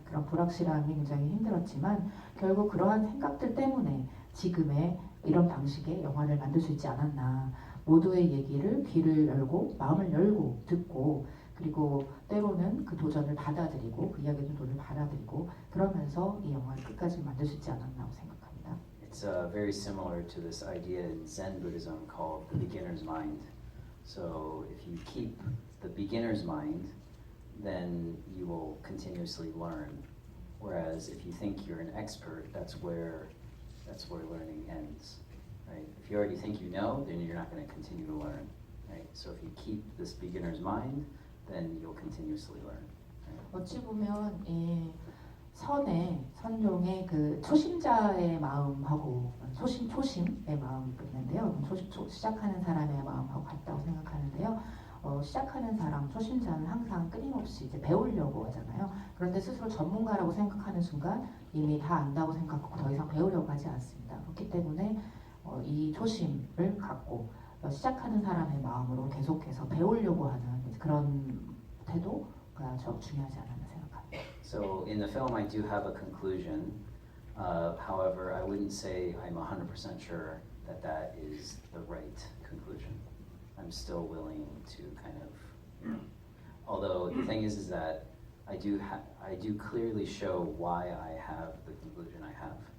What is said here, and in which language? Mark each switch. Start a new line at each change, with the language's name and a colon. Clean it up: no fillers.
Korean: 그런 불확실함이 굉장히 힘들었지만 결국 그러한 생각들 때문에 지금의 이런 방식의 영화를 만들 수 있지 않았나. 모두의 얘기를 귀를 열고 마음을 열고 듣고 그리고 때로는 그 도전을 받아들이고 그 이야기의 도전을 받아들이고 그러면서 이 영화를 끝까지 만들 수 있지 않았나 생각합니다.
English: It's very similar to this idea in Zen Buddhism called the beginner's mind. So if you keep the beginner's mind, then you will continuously learn. Whereas if you think you're an expert, that's where learning ends. Right? If you already think you know, then you're not going to continue to learn. Right? So if you keep this beginner's mind, then you'll continuously learn. Right?
Korean: 어찌 보면 이 선종의 그 초심자의 마음하고 초심의 마음이 있는데요. 시작하는 사람의 마음하고 같다고 생각하는데요. 시작하는 사람, 초심자는 항상 끊임없이 이제 배우려고 하잖아요. 그런데 스스로 전문가라고 생각하는 순간 이미 다 안다고 생각하고 더 이상 배우려고 하지 않습니다. 그렇기 때문에 이 초심을 갖고 시작하는 사람의 마음으로 계속해서 배우려고 하는 그런 태도가 저 중요하지 않았나 생각합니다.
English: So in the film, I do have a conclusion. However, I wouldn't say I'm 100% sure that that is the right conclusion. I'm still willing to kind of, although the thing is that I do clearly show why I have the conclusion I have.